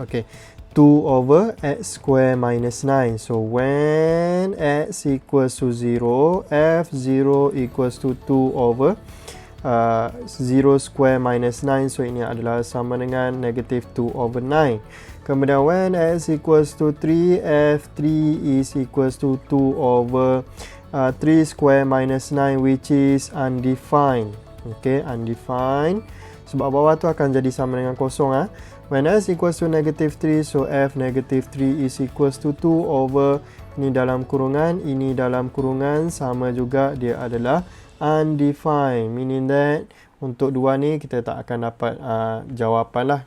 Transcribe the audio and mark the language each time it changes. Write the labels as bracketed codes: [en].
[en] Okay, 2 over x square minus 9. So when x equals to 0, f0 equals to 2 over 0 square minus 9. [ms] So ini adalah sama dengan negative 2 over 9. [en] Kemudian when x equals to 3, f3 is equals to 2 over 3 square minus 9, which is undefined. [ms] Okay, undefined. Sebab bawah tu akan jadi sama dengan kosong. [en] When x equals to negative 3, so f negative 3 is equals to 2 over, [ms] ini dalam kurungan, ini dalam kurungan, sama juga dia adalah undefined, meaning that untuk dua ni kita tak akan dapat jawapan lah.